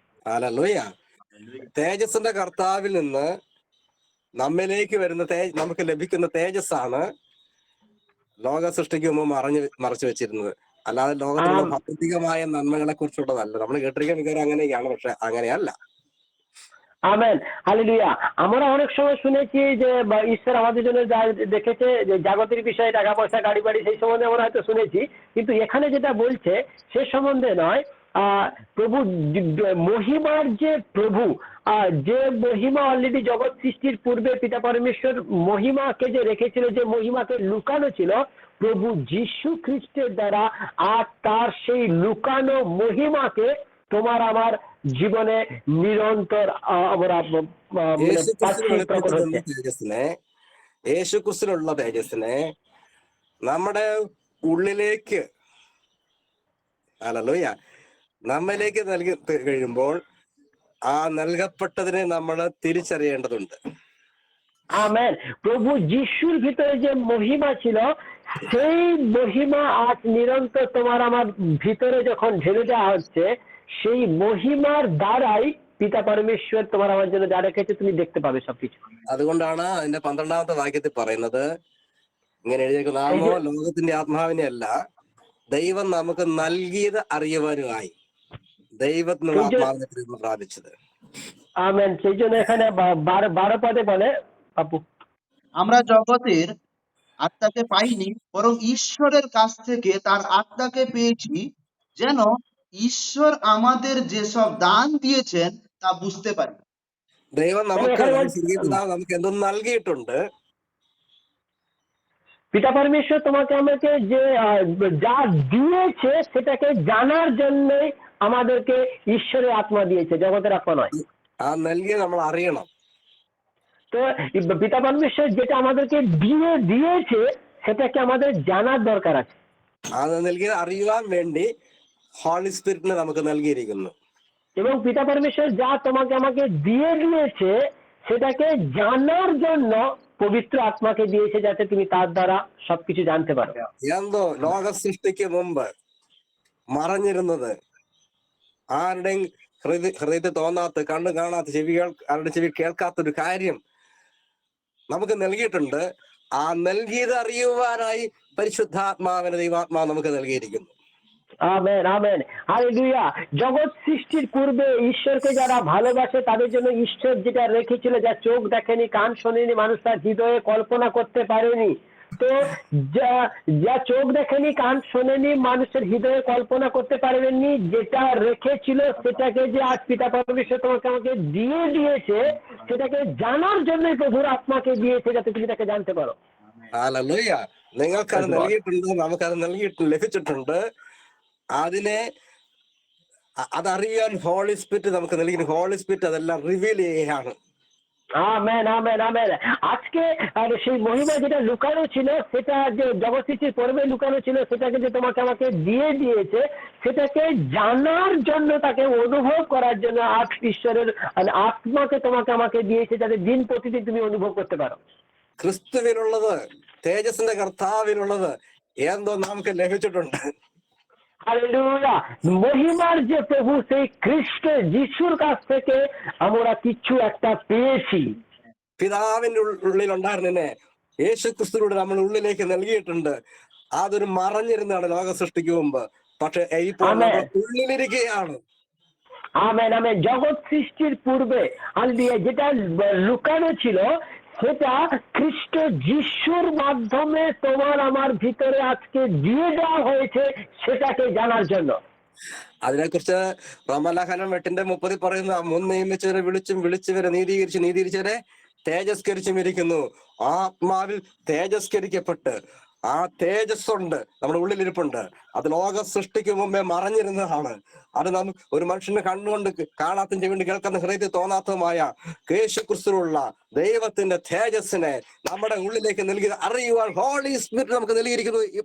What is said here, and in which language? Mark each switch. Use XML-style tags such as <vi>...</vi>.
<ml>Hallelujah. തേജസ്സിന്റെ കർത്താവിൽ നിന്ന് നമ്മിലേക്ക് വരുന്ന നമുക്ക് ലഭിക്കുന്ന തേജസ്സാണ് ലോക സൃഷ്ടിക്ക് മുമ്പ് മറച്ചു വെച്ചിരുന്നത്. അല്ലാതെ ലോകത്തിലുള്ള ഭൗതികമായ നന്മകളെ കുറിച്ചുള്ളതല്ല. നമ്മൾ കേട്ടിരിക്കാൻ മിക്കവാറും അങ്ങനെയൊക്കെയാണ്, പക്ഷെ അങ്ങനെയല്ല.</ml> <bn>Amen, hallelujah. আমরা অনেক সময় শুনেছি যে ঈশ্বর আমাদের জন্য যা দেখেছে, যে জাগতিক বিষয়ে, টাকা পয়সা, গাড়ি বাড়ি, সেই সম্বন্ধে আমরা হয়তো শুনেছি, কিন্তু এখানে যেটা বলছে সে সম্বন্ধে নয়। প্রভু মহিমার যে প্রভু, যে মহিমা অলরেডি জগৎ সৃষ্টির পূর্বে পিতা পরমেশ্বর মহিমাকে যে রেখেছিল, যে মহিমাকে লুকানো ছিল প্রভু যীশু খ্রিস্টের দ্বারা, আর তার সেই লুকানো মহিমাকে তোমার আমার জীবনে</bn> <ml>നിരന്തര</ml> <bn>আমরা</bn> <ml>യേശു ക്രിസ്തു</ml> <bn>পাচ্ছি, প্রকট</bn> <ml>വെളിപ്പെടുത്തി</ml> <bn>হচ্ছে।</bn> <ml>തന്ന തേജസ്സിനെ, യേശു ക്രിസ്തുവിലുള്ള തേജസ്സിനെ നമ്മുടെ ഉള്ളിലേക്ക്, ഹല്ലേലൂയ, നമ്മിലേക്ക് നൽകി കഴിയുമ്പോൾ ആ നൽകപ്പെട്ടതിനെ നമ്മൾ തിരിച്ചറിയേണ്ടതുണ്ട്.</ml> <bn>আমেন। প্রভু যিশুর ভিতরে যে মহিমা ছিল, সেই মহিমা আজ নিরন্তর তোমার আমার ভিতরে যখন ঢেলে দেওয়া হচ্ছে, সেই মহিমার দ্বারাই পিতা পরমেশ্বর তোমার আমার জন্য যা রেখেছে তুমি দেখতে পাবে সবকিছু।</bn> <ml>അതുകൊണ്ടാണ് അതിന്റെ 12ാമത്തെ വാക്യത്തിൽ പറയുന്നത്, ഇങ്ങനെ എഴുതിയിരിക്കുന്നു,</ml> <bn>এই</bn> <ml>നാമോ</ml> <bn>যে</bn> <ml>ലോകത്തിന്റെ ആത്മാവിനെ അല്ല, ദൈവം നമുക്ക് നൽകിയത് അറിയുവാനുമായി ദൈവത്തിനുള്ള</ml> <bn>এই যে</bn> <ml>ആത്മാവിനെ പ്രാപിച്ചത്.</ml> <bn>আমেন। সেই জন্য এখানে 12 পদে বলে, আপু, আমরা জগতের আত্মাকে পাইনি, বরং ঈশ্বরের কাছ থেকে তার আত্মাকে পেয়েছি, যেন ঈশ্বর আমাদের যেসব দান দিয়েছেন তা বুঝতে পারি।</bn> <ml>ദൈവം</ml> <bn>মানে</bn> <ml>നമുക്ക്,</ml> <bn>এখানে</bn> <ml>സ്വർഗീയ പിതാവ് നമുക്ക് എന്തും നൽകിയിട്ടുണ്ട്.</ml> <bn>পিতা পরমেশ্বর তোমাকে আমাকে যে যা দিয়েছে সেটাকে জানার জন্য আমাদেরকে ঈশ্বরের আত্মা দিয়েছে, জগতের আত্মা নয়।</bn> <ml>ആ നൽകിയത് നമ്മൾ അറിയണം.</ml> <bn>তো পিতা পরমেশ্বর যেটা আমাদেরকে দিয়েছে সেটাকে আমাদের জানার দরকার আছে।</bn> <ml>അത് നൽകിയത് അറിയുവാൻ വേണ്ടി ഹോളി സ്പിരിറ്റിനെ നമുക്ക് നൽകിയിരിക്കുന്നു.</ml> <bn>এবং পিতা পরমেশ্বর যা তোমাকে আমাকে দিয়েছে সেটাকে জানার জন্য পবিত্র আত্মাকে দিয়েছে, যাতে তুমি তার দ্বারা সবকিছু জানতে পারো।</bn> <ml>എന്തോ ലോക സൃഷ്ടിക്ക് മുമ്പ് മറഞ്ഞിരുന്നത്, ആരുടെയും ഹൃദയത്തിൽ തോന്നാത്ത, കണ്ണ് കാണാത്ത, ആരുടെ ചെവി കേൾക്കാത്തൊരു കാര്യം നമുക്ക് നൽകിയിട്ടുണ്ട്. ആ നൽകിയത് അറിയുവാനായി പരിശുദ്ധാത്മാവിനെ ദൈവാത്മാവ് നമുക്ക് നൽകിയിരിക്കുന്നു.</ml> <bn>Amen, amen, hallelujah. জগৎ সৃষ্টির পূর্বে ঈশ্বরকে যারা ভালোবাসে তাদের জন্য ঈশ্বর যেটা রেখেছিল, যা চোখ দেখেনি, কান শোনেনি, মানুষ তার হৃদয়ে কল্পনা করতে পারেনি, তো যা চোখ দেখেনি, কান শোনেনি, মানুষের হৃদয়ে কল্পনা করতে পারেননি, যেটা রেখেছিল সেটাকে যে আজ পিতা পরমেশ্বর তোমাকে আমাকে দিয়েছে, সেটাকে জানার জন্যই প্রভুর আত্মাকে দিয়েছে, যাতে তুমি তাকে জানতে পারো।</bn> <ml>ഹല്ലേലൂയ. നിങ്ങൾക്കത് നൽകിയിട്ടുണ്ട്, നമുക്കത് ലഭിച്ചിട്ടുണ്ട്. അതിനെ അതറിയാൻ ഹോളി സ്പിരിറ്റ് നമുക്ക് നൽകി. ഹോളി സ്പിരിറ്റ് അതെല്ലാം റിവീൽ ചെയ്യുകയാണ്.</ml> <bn>Amen, amen, amen. আজকে সেই মহিমা যেটা লুকানো ছিল, সেটা যে জগৎ সৃষ্টির পূর্বে লুকানো ছিল, সেটাকে যে তোমাকে আমাকে দিয়েছে, সেটাকে জানার জন্য, তাকে অনুভব করার জন্য আজ ঈশ্বরের আত্মাকে তোমাকে আমাকে দিয়েছে, যাতে দিন প্রতিদিন তুমি অনুভব করতে পারো।</bn> <ml>ക്രിസ്തുവിനുള്ളത്, തേജസ്സിന്റെ കർത്താവിനുള്ളത് എന്തോ നമുക്ക് ലഭിച്ചിട്ടുണ്ട്.</ml> <bn>হালেলুয়া। মহিমার যে প্রভু সেই খ্রিস্ট যিশুর কাছ থেকে আমরা কিছু একটা পেয়েছি।</bn> <ml>പിതാവിന്റെ ഉള്ളിലുണ്ടായിരുന്നെ യേശു ക്രിസ്തുവിലൂടെ നമ്മൾ ഉള്ളിലേക്ക് നൽകിയിട്ടുണ്ട്. അതൊരു മറഞ്ഞിരുന്നാണ് ലോക സൃഷ്ടിക്ക് മുമ്പ്, പക്ഷെ ഇപ്പോൾ നമ്മുടെ ഉള്ളിലിരിക്കുകയാണ്.</ml> <bn>Amen, amen. জগৎ সৃষ্টির পূর্বে যেটা লুকানো ছিল, সেটা খ্রিস্ট যিশুর মাধ্যমে তোমার আমার ভিতরে আজকে দিয়ে দেওয়া হয়েছে, সেটাকে জানার জন্য।</bn> <ml>അതിനെക്കുറിച്ച് റോമാലേഖനം 8:30 പറയുന്ന, മുൻ നിയമിച്ചവരെ വിളിച്ചവരെ നീതീകരിച്ചവരെ തേജസ്കരിച്ചും ഇരിക്കുന്നു. ആത്മാവിൽ തേജസ്കരിക്കപ്പെട്ട് ആ തേജസ്സുണ്ട്, നമ്മുടെ ഉള്ളിലിരിപ്പുണ്ട്. അത് ലോക സൃഷ്ടിക്ക് മുമ്പേ മറഞ്ഞിരുന്നതാണ്. അത് ഒരു മനുഷ്യന് കണ്ണുകൊണ്ട് കാണാത്തതും ചെവികൊണ്ട് കേൾക്കുന്ന ഹൃദയത്തിൽ തോന്നാത്തതുമായ യേശു ക്രിസ്തുവിലുള്ള ദൈവത്തിന്റെ തേജസ്സിനെ നമ്മുടെ ഉള്ളിലേക്ക് നൽകി അറിയുവാൻ ഹോളി സ്പിരിറ്റ് നമുക്ക് നൽകിയിരിക്കുന്നു.</ml>